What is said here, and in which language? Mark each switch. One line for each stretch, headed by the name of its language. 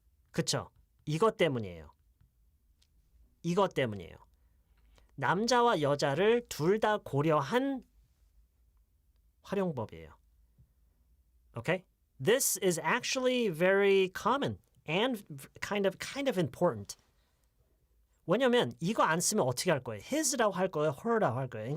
Korean: 그쵸? 이것 때문이에요. 남자와 여자를 둘 다 고려한 활용법이에요.
English: Okay? This is actually very common and kind of important.
Korean: 왜냐면 이거 안 쓰면 어떻게 할 거예요? his라고 할 거예요? her라고 할 거예요?